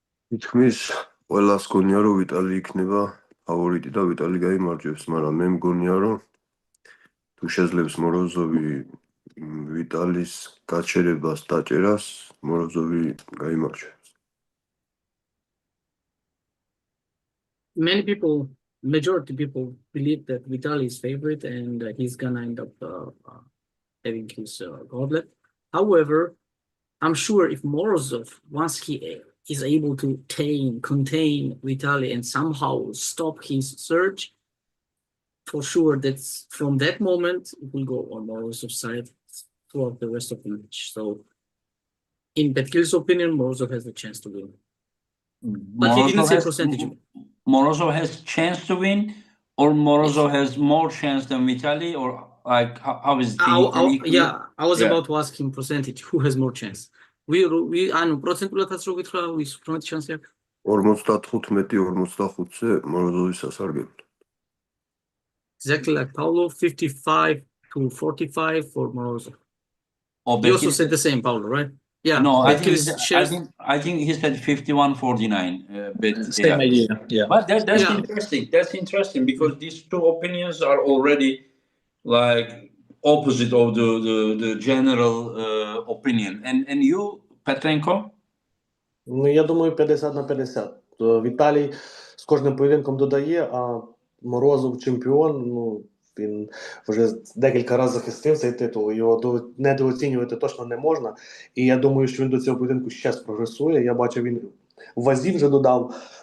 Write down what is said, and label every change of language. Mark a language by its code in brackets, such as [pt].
[ka] თითქმის ყველას გონია რომ ვიტალი იქნება ფავორიტი და ვიტალი გაიმარჯვებს, მაგრამ მე მგონია რომ თუ შეძლებს მოროზოვი ვიტალის გაჩერებას დაჭერას, მოროზოვი გაიმარჯვებს. [en] Majority people believe that Vitaly is favorite and he's gonna end up having his gauntlet. However, I'm sure if Morozov, once he is able to contain Vitaly and somehow stop his surge, for sure that's from that moment it will go on Morozov's side throughout the rest of the match. So in Betkili's opinion, Morozov has the chance to win. But he didn't say percentage. Morozov has chance to win, or Morozov has more chance than Vitaly, or like how is the I was about to ask him percentage. Who has more chance? [ka] ანუ პროცენტულადაც რო გითხრა, ვის უფრო შანსი აქვს? 55-45-ზე Morozov-ისა სარგებლად. [en] Exactly like Paulo, 55 to 45 for Morozov. You also said the same, Paulo, right? Yeah. No, I think he said 51-49. Same idea. Yeah. But that's interesting. That's interesting because these two opinions are already like opposite of the general opinion. And you, Petrenko? [ru] Ну, я думаю, 50-50. [uk] Віталій з кожним поєдинком додає, а Морозов чемпіон, ну, він вже декілька разів захистив цей титул, його недооцінювати точно не можна. І я думаю, що він до цього поєдинку ще прогресує. Я бачив, він в вазі вже додав.